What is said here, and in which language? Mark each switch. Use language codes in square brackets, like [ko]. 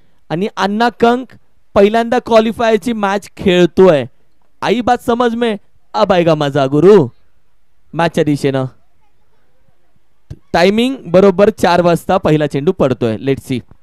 [mr] आणि अण्णा कंक पहिल्यांदा क्वालिफायची मॅच खेळतोय. [hi] आई बात समज में अब आएगा मजा गुरु. [mr] मॅचच्या दिशेनं टायमिंग बरोबर 4 वाजता पहिला चेंडू पडतोय. [en] Let's see.